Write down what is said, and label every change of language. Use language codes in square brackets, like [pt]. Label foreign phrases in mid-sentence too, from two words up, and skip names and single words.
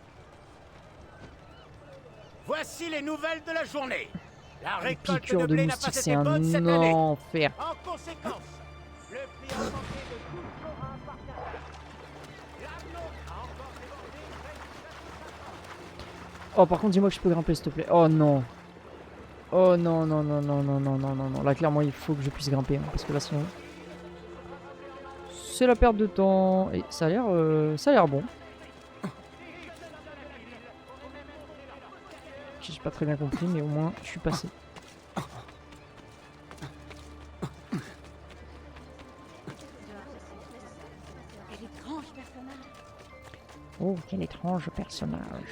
[fr] Voici les nouvelles de la journée. La récolte Piqûre de de blé n'a pas moustique été c'est un bonne cette année. enfer. En conséquence, le prix augmenté de 12 florins par cartable. L'avion a encore débordé près de... Oh par contre dis-moi que je peux grimper s'il te plaît. Oh non. Oh non non non non non non non non non. Là clairement il faut que je puisse grimper hein, parce que là sinon c'est la perte de temps et ça a l'air bon. J'ai pas très bien compris mais au moins je suis passé. Oh quel étrange personnage.